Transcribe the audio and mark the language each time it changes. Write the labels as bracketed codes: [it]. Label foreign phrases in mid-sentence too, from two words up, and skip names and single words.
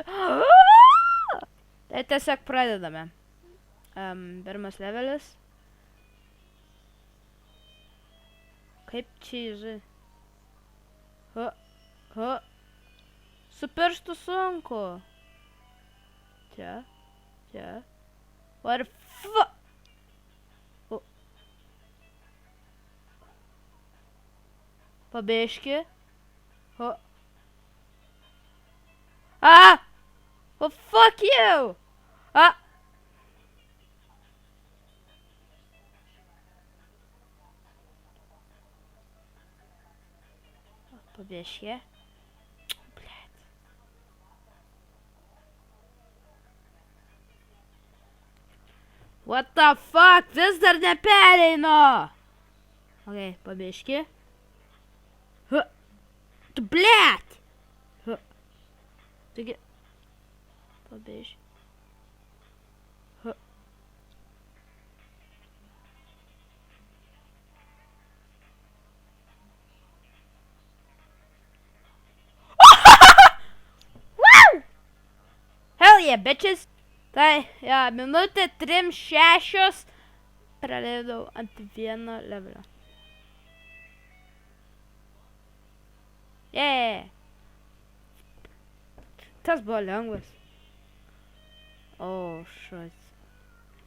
[lt] Tai tiesiog pradedame. Pirmas levelis. Kaip čia žai? Su pirštu sunku. Čia. [en] What the fuck? [lt] Pabėžki. [en] Oh, fuck you! [lt] Pabėžki. [en] What the fuck? [lt] Vis dar nepereinu! Ok, pabėžki. Tu blėt! Taigi... Pabėžki. [en] Hell yeah, bitches! [lt] Tai, minutė 3:06 praleidau ant vieno levelio. Tas buvo lengvas. O, šat.